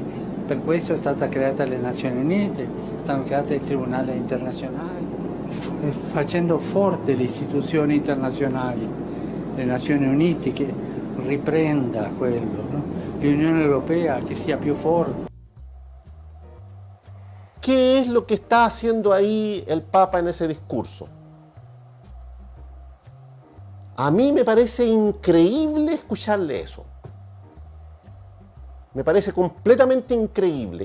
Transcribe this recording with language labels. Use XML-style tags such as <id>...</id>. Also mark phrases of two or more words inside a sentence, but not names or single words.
<it>Per questo è stata creata le Nazioni Unite, stanno create il Tribunale Internazionale, facendo forte le istituzioni internazionali, le Nazioni Unite che riprenda quello, no? L'Unione Europea che sia più forte.</it> <es>¿Qué es lo que está haciendo ahí el Papa en ese discurso? A mí me parece increíble escucharle eso. Me parece completamente increíble.</es>